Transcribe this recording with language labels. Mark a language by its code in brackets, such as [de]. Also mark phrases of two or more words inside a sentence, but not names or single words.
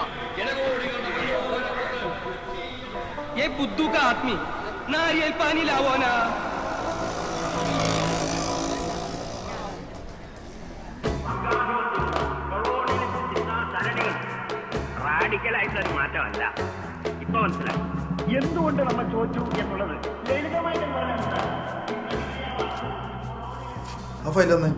[hi] ये बुद्धू का आदमी नारियल पानी लावो ना. [ml] റാഡിക്കലായിട്ടുള്ള മാറ്റമല്ല ഇപ്പൊ മനസ്സിലായി എന്തുകൊണ്ട് നമ്മൾ ചോദിച്ചു എന്നുള്ളത് ലളിതമായിട്ട് ആ ഫയലൊന്ന്